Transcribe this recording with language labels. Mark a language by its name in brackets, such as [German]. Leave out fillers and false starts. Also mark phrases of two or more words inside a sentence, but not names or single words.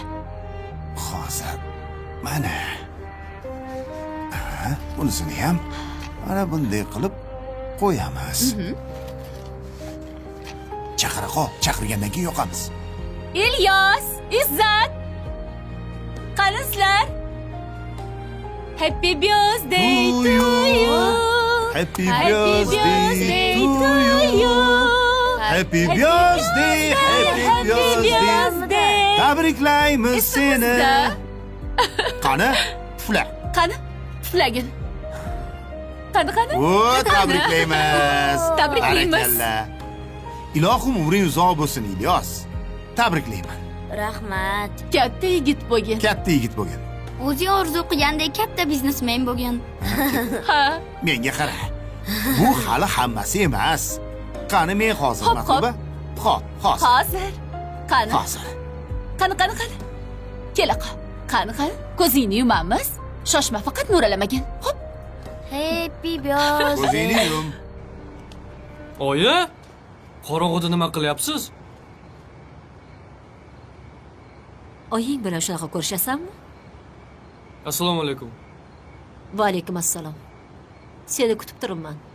[Uzbek] hozir. Mana. Bunisini ham mana bunday qilib qo'yamiz. Chaqira qol, chaqirgandan keyin yoqamiz. Ilyos, Izzat. Qani sizlar? [English] Happy birthday to you. Happy birthday to you. Happy birthday, happy birthday. [Uzbek] Tabriklaymiz seni. Qani? Pufla. Qani? Puflagin. Qani? O, tabriklaymiz. Tabriklaymiz. Barakalla. Ilohim umring uzoq bo'lsin, Ilyos. Tabriklayman. Rahmat. Katta yigit bo'lgin. Katta yigit bo'lgin. O'zi orzu qilgandek katta biznesmen bo'lgan. Ha. Menga qara. Bu hali hammasi emas. Qani men hozir Hop, matluba? Hop, hozir. Hozir. Qani? Hozir. Qani. Kela qol. Qani. Ko'zingni yumamiz. Shoshma, faqat mo'ralamagin. Hop. [English] Happy birthday. [Uzbek] Ko'zingni yum. Oyi, qorong'uda nima qilyapsiz? Oying bilan shunaqa ko'rishasanmi? Assalomu alaykum. Va alaykum assalom. Seni kutib turibman.